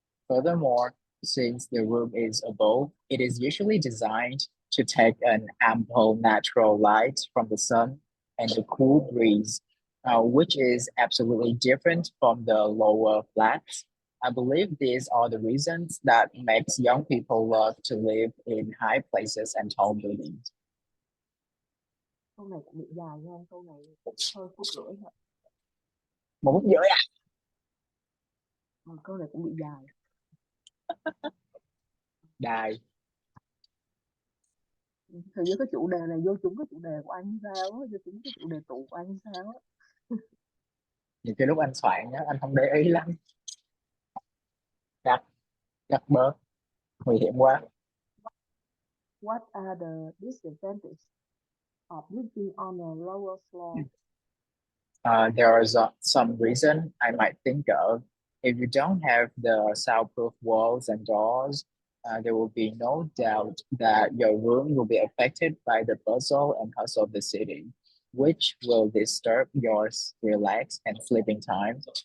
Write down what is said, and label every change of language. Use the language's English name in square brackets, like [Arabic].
[English] Furthermore, since the room is above, it is usually designed to take an ample natural light from the sun and the cool breeze, which is absolutely different from the lower flats. I believe these are the reasons that makes young people love to live in high places and tall buildings. [Vietnamese] Câu này cũng bị dài nha, câu này hơn phút rưỡi thôi. 1 phút rưỡi à? Câu này cũng bị dài. Đài. Thì với cái chủ đề này vô trúng cái chủ đề của anh sao á, vô trúng cái chủ đề tụ của anh sao á. Những cái lúc anh soạn nhá, anh không để ý lắm. Cắt, cắt bớt, nguy hiểm quá. [English] What are the disadvantages of living on a lower floor? There are some reason I might think of. If you don't have the soundproof walls and doors, there will be no doubt that your room will be affected by the bustle and hustle of the city, which will disturb your relax and sleeping time.